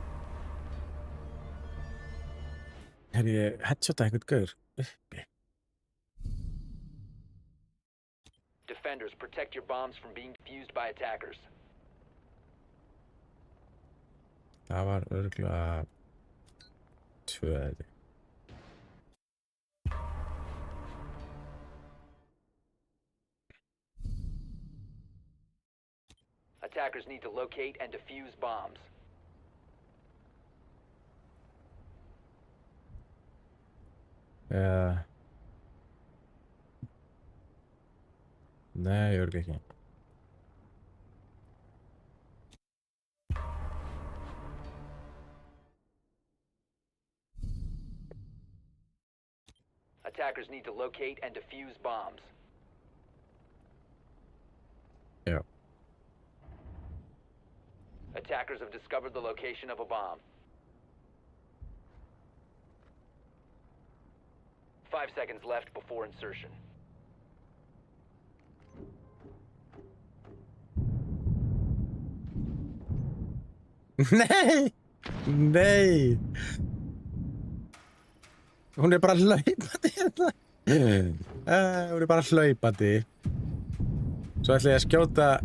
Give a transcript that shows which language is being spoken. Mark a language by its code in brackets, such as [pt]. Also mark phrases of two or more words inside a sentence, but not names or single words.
[is] Ég headshota einhvern gaur uppi. [en] Defenders, protect your bombs from being defused by attackers. [is] Það var örugglega 2 held ég. [en] Attackers need to locate and defuse bombs. [is] Nei, örugglega ekki. [en] Attackers need to locate and defuse bombs. [is] Já. [en] Attackers have discovered the location of a bomb. 5 seconds left before insertion. [is] Nei! Nei! Hún bara hlaupandi hérna. Hún bara hlaupandi. Svo ætla ég að skjóta...